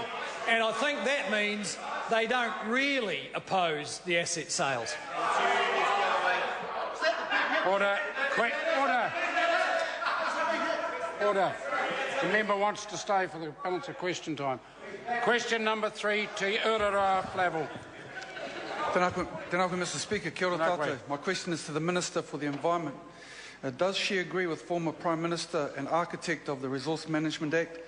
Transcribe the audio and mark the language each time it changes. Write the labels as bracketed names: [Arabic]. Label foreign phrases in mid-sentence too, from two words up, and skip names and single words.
[English] And I think that means they don't really oppose the asset sales. Order. Order. Order. The member wants to stay for the balance of question time. Question number 3, Te Urara Flavel. [Māori] Tēnā koe, [English] Mr Speaker. [Māori] Kia ora tātou. [English] My question is to the Minister for the Environment. Does she agree with former Prime Minister and architect of the Resource Management Act